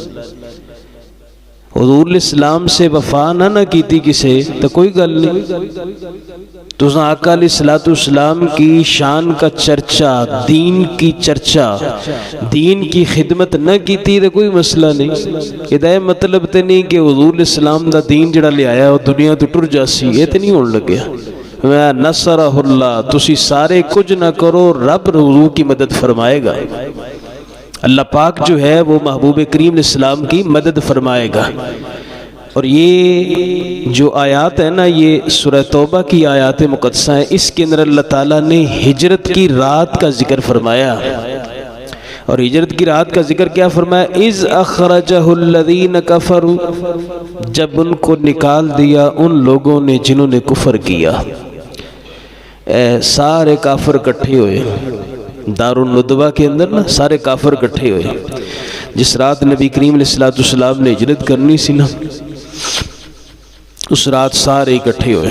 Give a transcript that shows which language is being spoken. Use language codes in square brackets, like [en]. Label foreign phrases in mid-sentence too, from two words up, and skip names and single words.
[pa] حضور علیہ السلام سے وفا نہ کیتی کسے تو کوئی گل نہیں. [ur] تو آقا علیہ السلام کی شان کا چرچا، دین کی چرچا، دین کی خدمت نہ کیتی تو کوئی مسئلہ نہیں. [pa] یہ مطلب تے نہیں کہ حضور علیہ السلام دا دین جڑا لے آیا وہ دنیا تو ٹر جاسی، یہ تے نہیں ہون لگیا. [ar] نصرہ اللہ، [pa] تسی سارے [ur] کچھ نہ کرو، رب حضور کی مدد فرمائے گا. اللہ پاک جو ہے وہ محبوب کریم علیہ السلام کی مدد فرمائے گا. اور یہ جو آیات ہے نا، یہ سورہ توبہ کی آیات مقدسہ ہیں. اس کے اندر اللہ تعالیٰ نے ہجرت کی رات کا ذکر فرمایا. اور ہجرت کی رات کا ذکر کیا فرمایا؟ [ar] اِذْ أَخْرَجَهُ الَّذِينَ كَفَرُوا، [ur] جب ان کو نکال دیا ان لوگوں نے جنہوں نے کفر کیا. سارے کافر اکٹھے ہوئے دار الندوہ کے اندر نا، سارے کافر اکٹھے ہوئے. جس رات نبی کریم علیہ السلام نے ہجرت کرنی سی نا، اس رات سارے اکٹھے ہوئے.